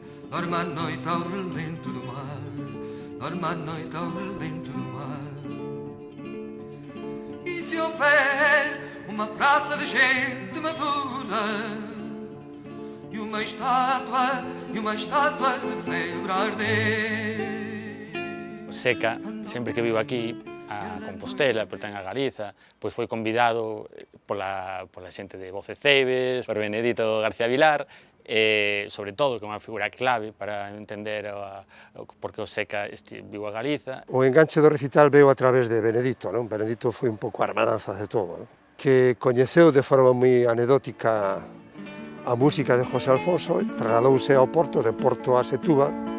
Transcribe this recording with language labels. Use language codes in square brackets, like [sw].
[pt] Dorme a noite ao relento do mar, dorme a noite ao relento do mar. E se houver uma praça de gente madura e uma estátua de febre a arder. [gl] Seca, sempre que vivo aquí, a Compostela, pero tamén a Galiza, pois foi convidado pola xente de Voce Ceibes, por Benedito García Vilar, e, sobre todo, que é unha figura clave para entender por que o Seca viu a Galiza. O enganche do recital veo a través de Benedito, non? Benedito foi un pouco a armadanza de todo, non? Que coñeceu de forma moi anedótica a música de José Alfonso e trasladouse ao Porto, de Porto a Setúbal.